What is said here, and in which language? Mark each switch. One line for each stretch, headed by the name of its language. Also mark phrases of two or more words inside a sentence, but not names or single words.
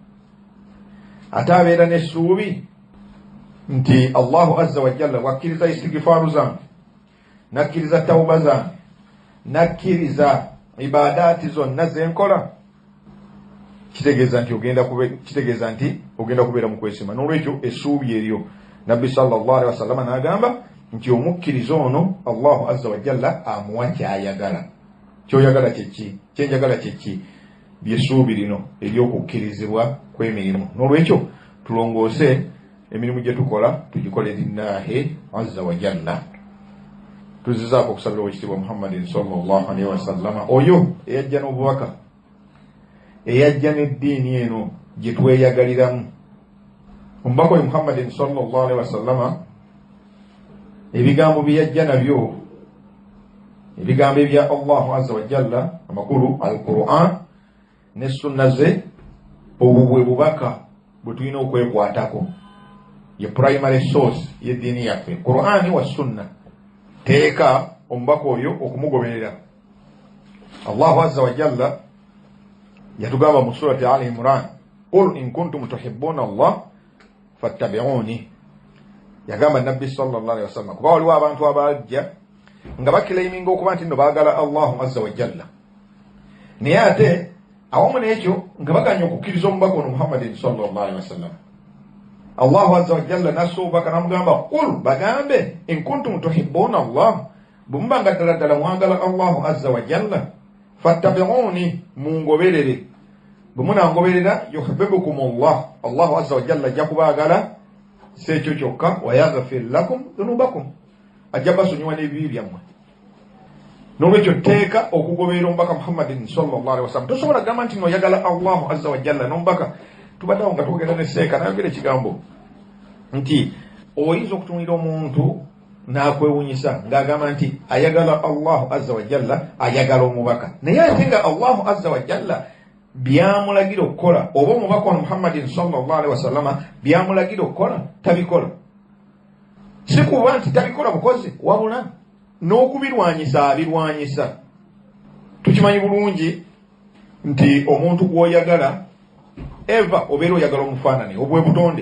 Ganda: Ate abeera n'essuubi nti
Arabic: الله عز وجل
Ganda: bw'akkiriza istighfaaru zange, nakkiriza tawuba zange, nakkiriza ibaadaati zonna zenkola, kitegeeza nti ogenda kubeera mu kwesiima. N'olwekyo essuubi eryo Nabbi
Arabic: صلى الله عليه وسلم
Ganda: n'agamba nti omukkiriza ono
Arabic: الله عز وجل
Ganda: amuwa kyayagala. Kyoyagala kyeki? Kyenjagala kyeki? Byessuubi lino ery'okukkirizibwa kw'emirimu. N'olwekyo tulongoose emirimu gye tukola tugikole
Arabic: لله عز وجل.
Ganda: Tuzizaako okusabira Oweekitiibwa Muhammadin
Arabic: صلى الله عليه وسلم,
Ganda: oyo eyajja n'obubaka, eyajja n'eddiini eno gye tweyagaliramu. Omubaka oyo Muhammadin
Arabic: صلى الله عليه وسلم,
Ganda: ebigambo bye yajja nabyo, ebigambo ebya
Arabic: الله عز وجل
Ganda: amakulu al-Qur'an ne sunna ze, obwo bwe bubaka bwe tulina okwekwatako. Ye
English: primary source
Ganda: y'eddiini yaffe,
Arabic: قرآن وسنة.
Ganda: Teeka omubaka oyo okumugoberera.
Arabic: الله عز وجل
Ganda: yatugamba mu surati Ali Imran,
Arabic: قل إن كنتم تحبون الله فاتبعوني.
Ganda: Yagamba Nabbi
Arabic: صلى الله عليه وسلم,
Ganda: kuba waliwo abantu abajja nga bakilaiminga okuba nti nno baagala
Arabic: الله عز وجل,
Ganda: naye ate awamu n'ekyo nga baganya okukkiriza omubaka ono Muhammadin
Arabic: صلى الله عليه وسلم. الله عز وجل
Ganda: nasubaka namugamba, qul, bagambe,
Arabic: إن كنتم تحبون الله,
Ganda: bumuba nga ddala ddala mwagala
Arabic: الله عز وجل,
Ganda: fattabi'uni, mungoberere. Bwemunangoberera
Arabic: يحببكم الله, الله عز وجل
Ganda: ajja kubaagala si ekyo kyokka,
Arabic: ويغفر لكم ذنوبكم,
Ganda: ajja basonyiwa n'ebibi byammwe. N'olwekyo teeka okugoberera omubaka Muhammadin
Arabic: صلى الله عليه وسلم.
Ganda: Tosobola kugamba nti noyagala
Arabic: الله عز وجل
Ganda: n'omubaka. Tubaddawo nga twogera n'esseeka nayogera ekigambo nti oyinza okutunira omuntu n'akwewunyisa ng'agamba nti ayagala
Arabic: الله عز وجل,
Ganda: ayagala omubaka, naye ate nga
Arabic: الله عز وجل
Ganda: byamulagira okukola oba omubaka wa Muhammadin
Arabic: صلى الله عليه وسلم
Ganda: byamulagira okukola tabikola. Si kuba nti tabikola bukozi, wabula n'okubirwanyisa abirwanyisa. Tukimanyi bulungi nti omuntu gw'oyagala eva obeera oyagala omufaanane obwe butonde.